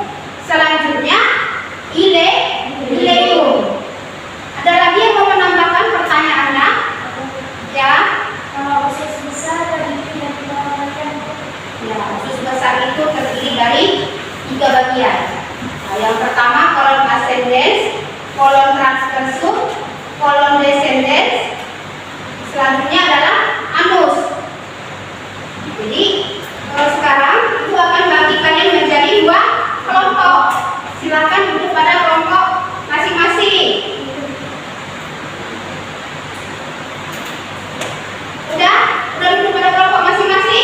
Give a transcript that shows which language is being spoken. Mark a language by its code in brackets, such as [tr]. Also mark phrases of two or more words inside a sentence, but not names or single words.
[id] Selanjutnya ileum. Ada lagi yang mau menambahkan pertanyaannya? Ya. Kalau usus besar terdiri dari berapa bagian? Ya, usus besar itu terdiri dari 3 bagian. Nah, yang pertama kolon ascendens, kolon transversum, kolon descendens. Selanjutnya adalah anus. Jadi sekarang itu akan bagi kalian menjadi 2 kelompok. Silakan duduk pada kelompok masing-masing. Udah duduk pada kelompok masing-masing?